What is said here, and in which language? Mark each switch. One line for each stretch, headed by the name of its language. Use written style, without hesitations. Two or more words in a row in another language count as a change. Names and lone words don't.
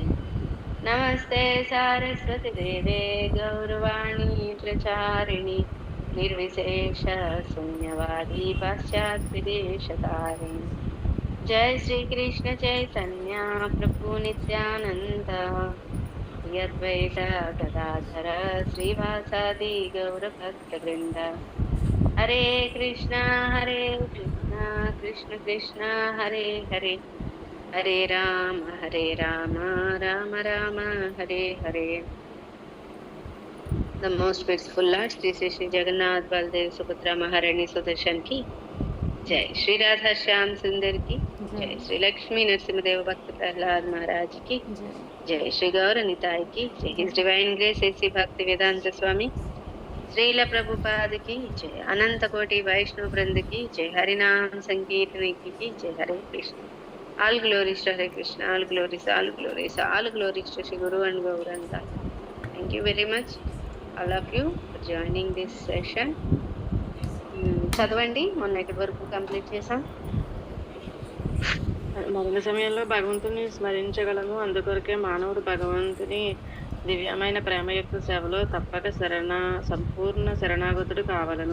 Sanskrit: नमस्ते सारस्वती देवे गौरवाणी प्रचारिणी निर्विशेष शून्यवादी पाश्चात्विदेशतारिणी। जय श्री कृष्ण चैतन्य प्रभु नित्यानंद श्री अद्वैत गदाधर श्रीवासादि गौरभक्तवृंद। हरे कृष्ण कृष्ण कृष्ण हरे हरे हरे राम राम राम हरे हरे।
English: The most beautiful Lord Sri Sri Sri Jagannath Baldev Subhadra Maharani Sudarshan
Hindi: की जय,
English: Sri Radha Shyam Sundar
Hindi: की जय,
English: Sri Lakshmi Narasimhadev Bhakta Prahlad Maharaj
Hindi: की जय,
English: Sri Gaura Nitai
Hindi: की जय,
English: His Divine Grace Sri Bhakti Vedanta Swami Srila Prabhupada
Hindi: की जय,
English: Ananta Koti Vaishnav Vranda
Hindi: की जय,
English: Harinam Sankirtani
Hindi: की जय,
English: Hare Krishna. All glories to Hare Krishna, all glories to Sri Guru and Gauranga. Thank you very much, all of you, for joining this session.
Telugu: చదవండి, మొన్న ఎక్కడి వరకు కంప్లీట్ చేసాం. మరణ సమయంలో భగవంతుని స్మరించగలము, అందుకొరకే మానవుడు భగవంతుని దివ్యమైన ప్రేమయుక్త సేవలో తప్పక సంపూర్ణ శరణాగతుడు కావాలను.